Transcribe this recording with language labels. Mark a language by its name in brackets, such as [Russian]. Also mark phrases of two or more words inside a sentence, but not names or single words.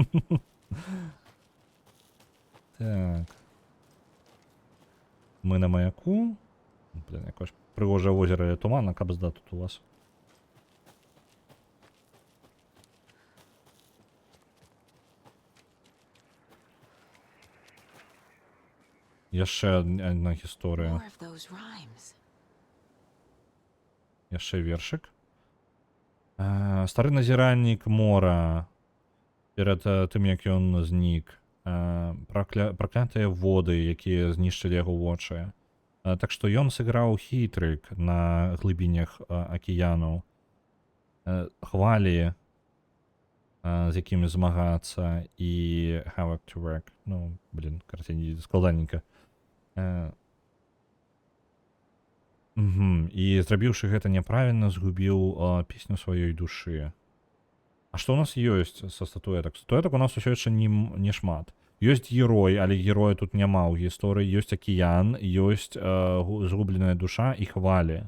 [Belarusian] Так. Мы на маяку. Блин, якось пригожае возера тумана, кабзда тут у вас. Яшчэ одна гісторыя. [English] More of those rhymes. [Belarusian] Яшчэ вершык. Стары назіраннік мора перад тым, як ён знік. Праклятыя воды, якія знішчылі яго вочы. Так што ён сыграў хітрык на глыбінях акіяну. Хвалі, з якімі змагацца, і [English] havoc to wreck. [Belarusian] Ну, блін, карацей, складаненька. І зрабіўшы гэта няправільна, згубіў песню сваёй душы. А што ў нас ёсць са статуэтак? Статуэтак у нас усё яшчэ не шмат. Ёсць герой, але героя тут няма ў гісторыі. Ёсць акіян, ёсць згубленая душа і хвалі.